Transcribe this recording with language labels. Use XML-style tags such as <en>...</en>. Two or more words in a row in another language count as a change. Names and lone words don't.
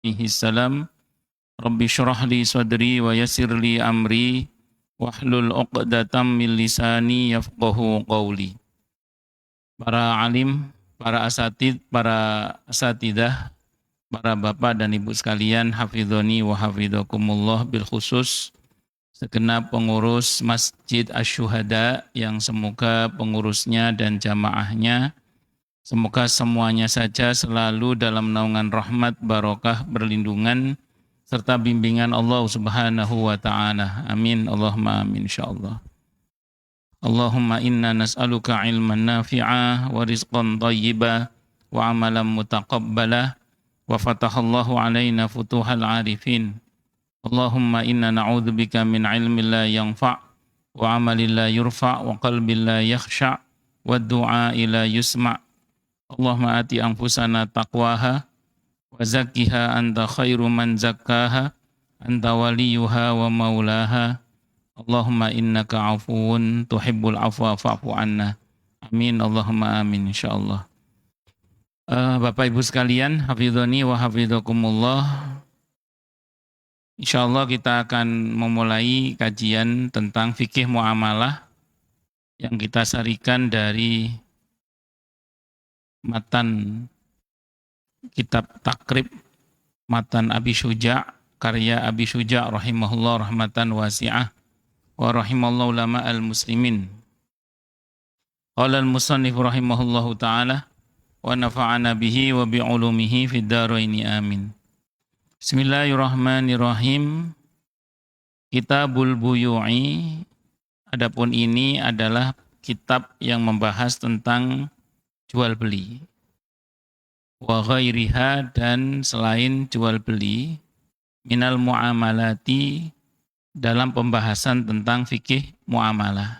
<ar>عليه السلام، رب اشرح لي صدري ويسر لي أمري واحلل عقدة من لساني يفقهوا قولي.</ar> <id>Para alim, para asatidah, para bapak dan ibu sekalian,</id> <ar>حفظني وحفظكم الله, بالخصوص</ar> <id>segenap pengurus Masjid Asy-Syuhada yang semoga pengurusnya dan jamaahnya semoga semuanya saja selalu dalam naungan rahmat, barokah, perlindungan, serta bimbingan Allah</id> <ar>سبحانه وتعالى.</ar> <id>Amin.</id> <ar>اللهم آمين إن شاء الله. اللهم إنا نسألك علما نافعا ورزقا طيبا وعملا متقبلا وفتح الله علينا فتوح العارفين. اللهم إنا نعوذ بك من علم لا ينفع وعمل لا يرفع وقلب لا يخشع ودعاء لا يسمع'. اللهم آت أنفسنا تقواها وزكها أنت خير من زكاها أنت وليها ومولاها. اللهم إنك عفو تحب العفو فاعف عنا. آمين. اللهم آمين إن شاء الله.</ar> <id>Bapak Ibu sekalian,</id> <ar>حفظني وحفظكم الله.</ar> <id>Insyaallah kita akan memulai kajian tentang fikih muamalah yang kita sarikan dari matan kitab takrib matan Abi Syuja' karya Abi Syuja'</id> <ar>رحمه الله رحمة واسعة ورحم الله علماء المسلمين. قال المصنف رحمه الله تعالى ونفعنا به وبعلومه في الدارين آمين. بسم الله الرحمن الرحيم. كتاب البيوع,</ar> <id>adapun ini adalah kitab yang membahas tentang jual beli.</id> <ar>وغيرها,</ar> <id>dan selain jual beli,</id> <ar>من المعاملات,</ar> <id>dalam pembahasan tentang fikih muamalah.</id>